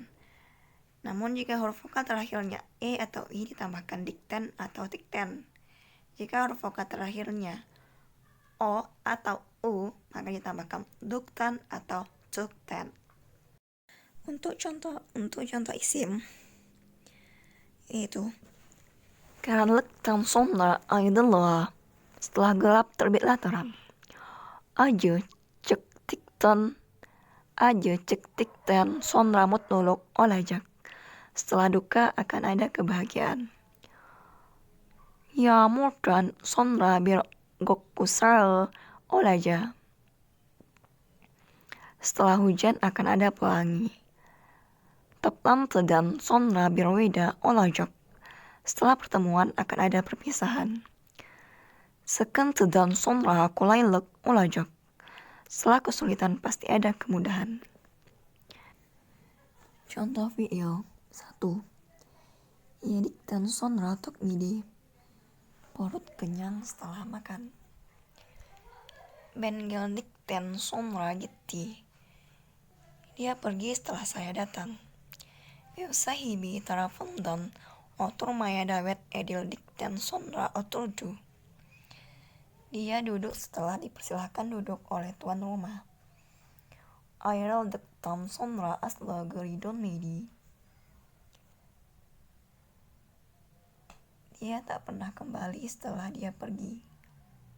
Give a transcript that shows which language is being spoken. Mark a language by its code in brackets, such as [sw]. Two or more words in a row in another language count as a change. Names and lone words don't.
[id] Namun jika huruf vokal terakhirnya e atau i ditambahkan dikten atau tikten. Jika huruf vokal terakhirnya o atau u, maka ditambahkan duktan atau tukten. Untuk contoh isim yaitu [tr] karanlıktan sonra aydınlığa, [id] setelah gelap terbitlah terang. [tr] Acı çektikten sonra mutluluk olacak. [id] Setelah duka akan ada kebahagiaan. [tr] Yağmurdan sonra bir gökkuşağı olacak. [id] Setelah hujan akan ada pelangi. [tr] Toplantıdan sonra bir veda olacak. [id] Setelah pertemuan akan ada perpisahan. [tr] Sıkıntıdan sonra kolaylık olacak. [id] Setelah kesulitan pasti ada kemudahan. Contoh fiil 1. [tr] Yedikten sonra tok midi. [id] Perut kenyang setelah makan. [tr] Ben geldikten sonra gitti. [id] Dia pergi setelah saya datang. [tr] Sahibi tarafından oturmaya davet edildikten sonra oturdu. [id] Dia duduk setelah dipersilahkan duduk oleh tuan rumah. [tr] Ayrıldıktan sonra asla geri dönmedi. [id] Dia tak pernah kembali setelah dia pergi.